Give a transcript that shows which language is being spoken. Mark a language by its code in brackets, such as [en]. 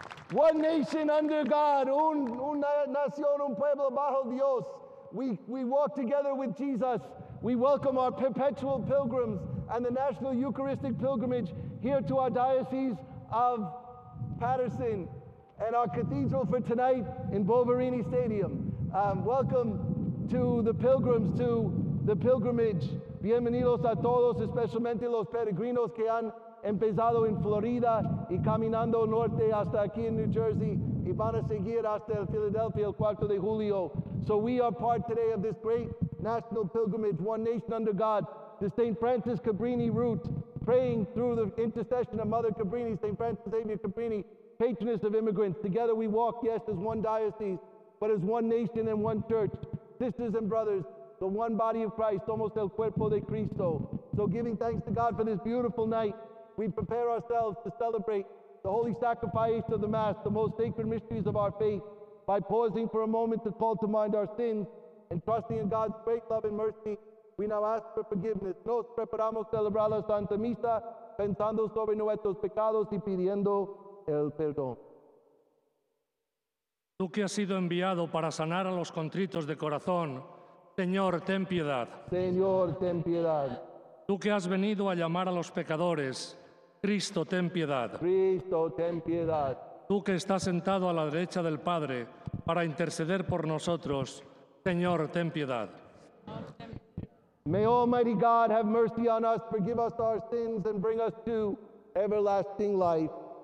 [en] One nation under God, [es] una nación, un pueblo bajo Dios. [en] We walk together with Jesus. We welcome our perpetual pilgrims and the National Eucharistic Pilgrimage here to our Diocese of Patterson and our cathedral for tonight in Bulverini Stadium. Welcome to the pilgrims, to the pilgrimage. [es] Bienvenidos a todos, especialmente los peregrinos que han empezado en Florida y caminando norte hasta aquí en New Jersey y van a seguir hasta Philadelphia el 4 de julio. [en] So we are part today of this great national pilgrimage, one nation under God, the St. Francis Cabrini route, praying through the intercession of Mother Cabrini, St. Francis Xavier Cabrini, patroness of immigrants. Together we walk, yes, as one diocese, but as one nation and one church. Sisters and brothers, the one body of Christ, [es] somos el cuerpo de Cristo. [en] So giving thanks to God for this beautiful night, we prepare ourselves to celebrate the holy sacrifice of the Mass, the most sacred mysteries of our faith, by pausing for a moment to call to mind our sins and trusting in God's great love and mercy. We now ask for forgiveness. [es] Nos preparamos celebrar la Santa Misa pensando sobre nuestros pecados y pidiendo el perdón. Tú que has sido enviado para sanar a los contritos de corazón, Señor, ten piedad. Señor, ten piedad. Tú que has venido a llamar a los pecadores, Cristo, ten piedad. Cristo, ten piedad. Tú que estás sentado a la derecha del Padre para interceder por nosotros, Señor, ten piedad. [en] May Almighty God have mercy on us, forgive us our sins, and bring us to everlasting life.